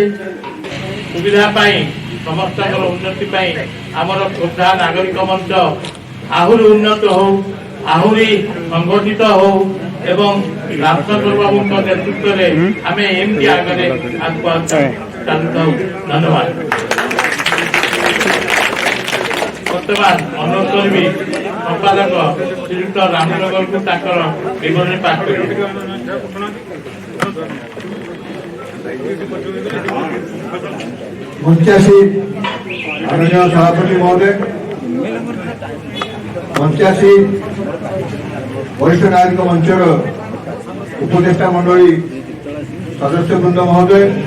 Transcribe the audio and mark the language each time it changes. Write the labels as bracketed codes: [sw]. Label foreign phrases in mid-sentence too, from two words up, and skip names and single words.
[or] ସୁବିଧା ପାଇଁ ସମସ୍ତଙ୍କର ଉନ୍ନତି ପାଇଁ ଆମର ଖୋର୍ଦ୍ଧା ନାଗରିକ ମଞ୍ଚ ଆହୁରି ଉନ୍ନତ ହଉ, ଆହୁରି ସଂଗଠିତ ହଉ ଏବଂ ରାମଚନ୍ଦ୍ର ବାବୁଙ୍କ ନେତୃତ୍ୱରେ ଆମେ ଏମିତି ଆଗରେ ଆଗକୁ ଚାଲୁଥାଉ। ଧନ୍ୟବାଦ। ବର୍ତ୍ତମାନ ଅନୁରୋଧ କରିବି ସମ୍ପାଦକ ଶ୍ରୀଯୁକ୍ତ ରାମନଗରକୁ ତାଙ୍କର ବିବରଣୀ ପାଠ କରିବେ। ମଞ୍ଚାସୀ ମାନନୀୟ ସଭାପତି ମହୋଦୟ, ମଞ୍ଚାସୀ ବରିଷ୍ଠ ନାଗରିକ ମଞ୍ଚର ଉପଦେଷ୍ଟା ମଣ୍ଡଳୀ ସଦସ୍ୟ ବୃନ୍ଦ ମହୋଦୟ,